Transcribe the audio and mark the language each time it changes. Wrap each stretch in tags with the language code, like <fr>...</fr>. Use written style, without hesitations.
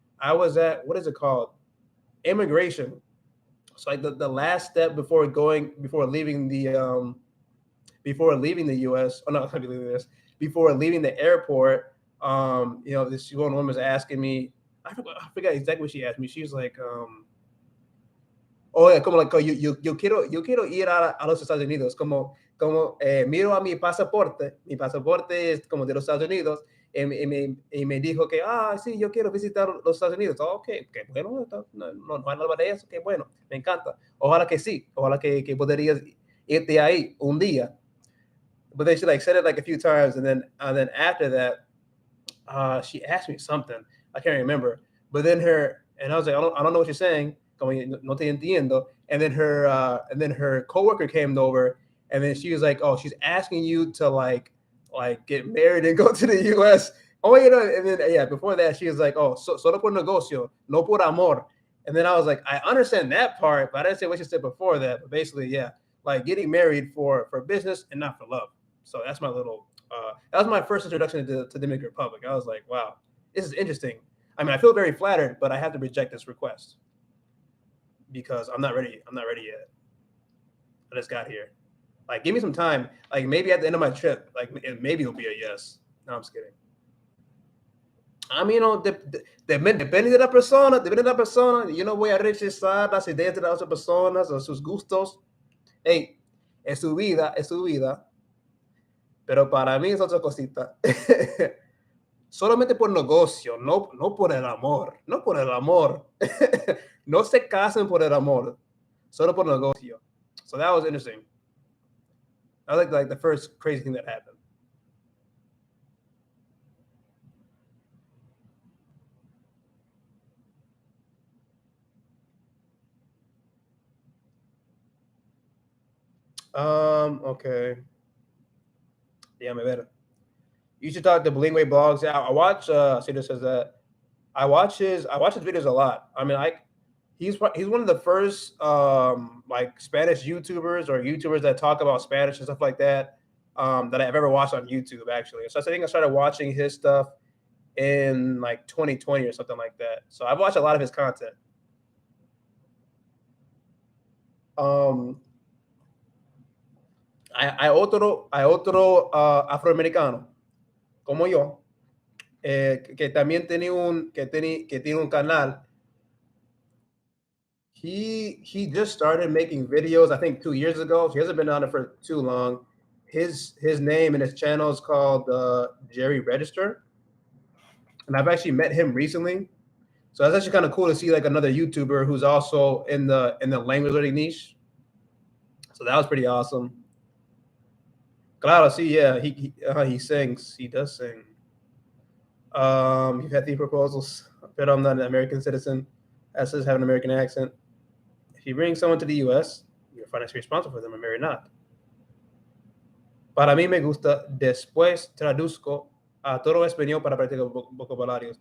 <en>I was at, what is it called? Immigration. So like the last step before leaving the U.S. Oh no, not leaving this. Before leaving the airport, this one woman was asking me. I forgot exactly what she asked me. She was like, oh yeah, como like,</en> <es>yo quiero ir a los Estados Unidos. Miro a mi pasaporte. Mi pasaporte es como de los Estados Unidos. Y me dijo que, sí, yo quiero visitar los Estados Unidos. Oh, ok, qué bueno, no hay nada de eso, qué bueno, me encanta. Ojalá que sí, ojalá que podrías irte ahí un día.</es> <en>But then she like said it like a few times, and then after that, she asked me something. I can't remember. But then and I was like, I don't know what you're saying.</en> <es>Como no te entiendo.</es> <en>And then her coworker came over, and then she was like, oh, she's asking you to like get married and go to the U.S. Oh, and then before that, she was like, oh,</en> <es>solo por negocio, no por amor.</es> <en>And then I was like, I understand that part, but I didn't say what she said before that. But basically, yeah, like getting married for business and not for love. So that's my little. That was my first introduction to the Dominican Republic. I was like, wow, this is interesting. I mean, I feel very flattered, but I have to reject this request because I'm not ready. I'm not ready yet. I just got here. Like, give me some time. Like, maybe at the end of my trip, like maybe it'll be a yes. No, I'm just kidding.</en> <es>I mean, depende de la persona, yo no voy a rechazar las ideas de las otras personas o sus gustos. Hey, es su vida, pero para mí es otra cosita. Solamente por negocio, no por el amor, no por el amor. No se casen por el amor, solo por negocio.</es> <en>So that was interesting. That was like the first crazy thing that happened.</en> <es>Okay. Déjame ver.</es> <en>You should talk to Blingway blogs. Yeah, I watch. Cedar says that. I watch his videos a lot. I mean, he's one of the first like Spanish YouTubers or YouTubers that talk about Spanish and stuff like that that I've ever watched on YouTube actually. So I think I started watching his stuff in like 2020 or something like that. So I've watched a lot of his content.</en> <es>Hay otro afroamericano como yo que también tiene un canal.</es> <en>He just started making videos, I think 2 years ago. He hasn't been on it for too long. His name and his channel is called Jerry Register, and I've actually met him recently. So that's actually kind of cool to see like another YouTuber who's also in the language learning niche. So that was pretty awesome.</en> <es>Claro, sí,</es> <en>yeah, he sings. He does sing. You've had 3 proposals, but I'm not an American citizen. That says have an American accent. If you bring someone to the U.S., you're financially responsible for them. I'm married not.</en> <es>Para mí me gusta. Después traduzco a todo español para practicar vocabularios.</es>